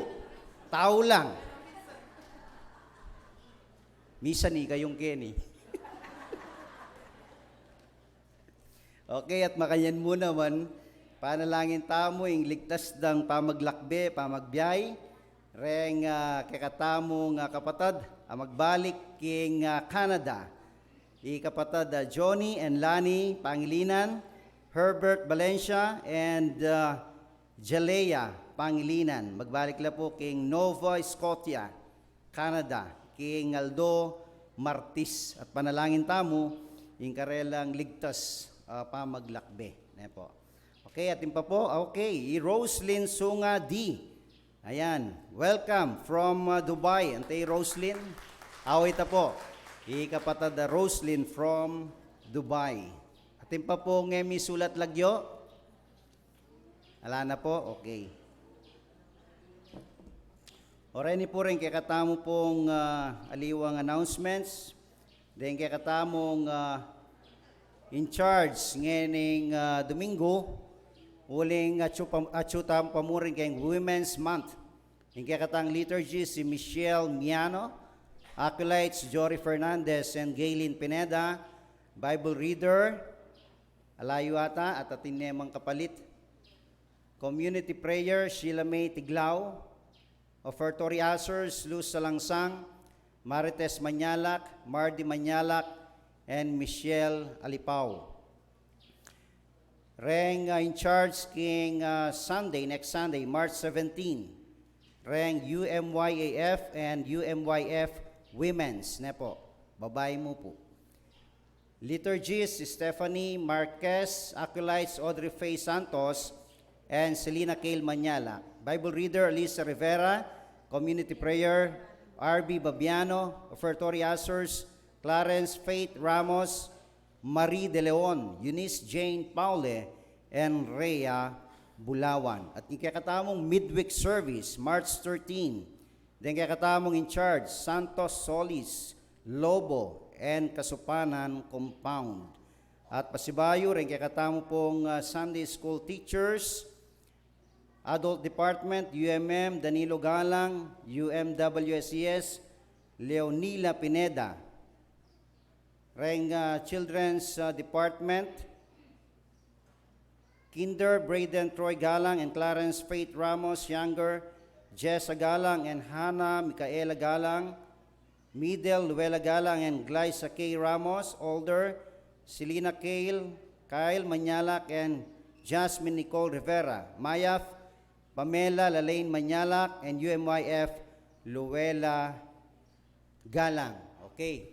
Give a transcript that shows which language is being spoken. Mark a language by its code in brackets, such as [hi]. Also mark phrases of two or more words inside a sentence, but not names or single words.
[pam] Tao lang. Misa ni kayong Kenny. Okay, at makayan mo naman, panalangin tamo yung ligtas dang pamaglakbe, pamagbiyay, reng kakatamo nga kapatad, magbalik king Canada. Kapatad Johnny and Lani Pangilinan, Herbert Valencia, and Jalea Pangilinan. Magbalik la po king Nova Scotia, Canada, king Aldo Martis. At panalangin tamo yung karelang ligtas pamaglakbe. Po. Okay, atin pa po. Okay, Roslyn Sunga D. Ayan, [en] welcome from Dubai. [pam] Antay Roslyn. Awita po. Kapatad Roslyn [en] from Dubai. [pam] Atin pa po ngemi sulat lagyo. Ala na po, okay. Oreni po rin kay katamo pong aliwang announcements. Then kay katamong [en] in charge [pam] ngening Domingo, uling atsutam pamuring kay Women's Month. Yung kay katang liturgy si Michelle Miano, acolytes Jory Fernandez and Gaylene Pineda, [en] Bible reader, [pam] alayo ata at atinemang kapalit. [en] Community prayer, [pam] Sheila May Tiglao, [en] offertory answers, [pam] Luz Salangsang, Marites Manyalak, Mardy Manyalak, and Michelle Alipaw. Reng [en] in charge [pam] king [en] Sunday, next Sunday, [pam] March 17. Reng UMYAF and UMYF Women's. Nepo, babae mo po. [en] Liturgist Stephanie Marquez, acolytes Audrey Faye Santos, and Selena Cale Manyala. Bible reader Lisa Rivera, community prayer RB Babiano, offertory answers Clarence Faith Ramos, Marie De Leon, Eunice Jane Paule, and Rhea Bulawan. [pam] At ikakatamong [en] midweek service, [pam] March 13. Then ikakatamong [en] in charge, [pam] Santos Solis, Lobo, and Kasupanan Compound. At pasibayo rin ikakatamo pong [en] Sunday School teachers, Adult Department, [pam] UMM, Danilo Galang, UMWSES, Leonila Pineda. Reng [en] Children's Department, [pam] Kinder, Braden Troy Galang and Clarence Faith Ramos, Younger, Jessa Galang and Hannah Micaela Galang, Middle, Luella Galang and Glyza K. Ramos, Older, Selena Kale, Kyle Manyalak and Jasmine Nicole Rivera, Mayaf, Pamela Lalaine Manyalak, and UMYF, Luella Galang. Okay.